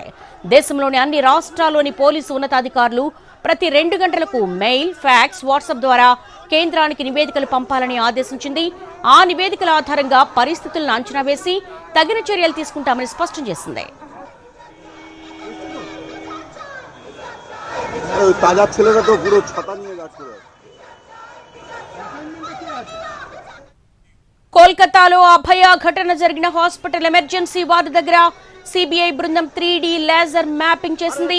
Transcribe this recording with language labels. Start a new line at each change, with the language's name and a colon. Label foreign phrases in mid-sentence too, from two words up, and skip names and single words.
Telugu: దేశంలోని అన్ని రాష్ట్రాల్లోని పోలీసు ఉన్నతాధికారులు ప్రతి 2 గంటలకు మెయిల్, ఫ్యాక్స్, వాట్సాప్ ద్వారా కేంద్రానికి నివేదికలు పంపాలని ఆదేశించింది. ఆ నివేదికల ఆధారంగా పరిస్థితులను అంచనా వేసి తగిన చర్యలు తీసుకుంటామని స్పష్టం చేసింది.
Bangla: তাজা ছেলেরা তো পুরো ছাতা নিয়ে যাচ্ছে।
Telugu: కోల్కతాలో అభయ ఘటన జరిగిన హాస్పిటల్ ఎమర్జెన్సీ వార్డు దగ్గర సిబిఐ బృందం 3D లేజర్ మ్యాపింగ్ చేసింది.